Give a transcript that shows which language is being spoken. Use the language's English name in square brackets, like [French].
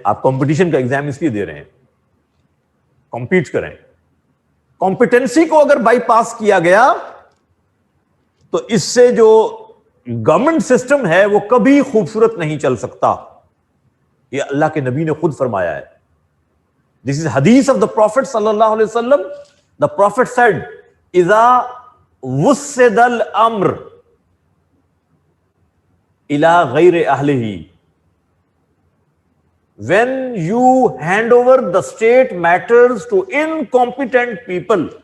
[Urdu] آپ کمپٹیشن کا ایگزام اس لیے دے رہے ہیں, کمپیٹ کریں. کمپیٹنسی کو اگر بائی پاس کیا گیا تو اس سے جو گورنمنٹ سسٹم ہے وہ کبھی خوبصورت نہیں چل سکتا. یہ اللہ کے نبی نے خود فرمایا ہے. [English] This is حدیث of the prophet صلی اللہ علیہ وسلم. The prophet said [Arabic] اذا وسد الامر الى غیر اہلہ, [English] when you hand over the state matters to incompetent people,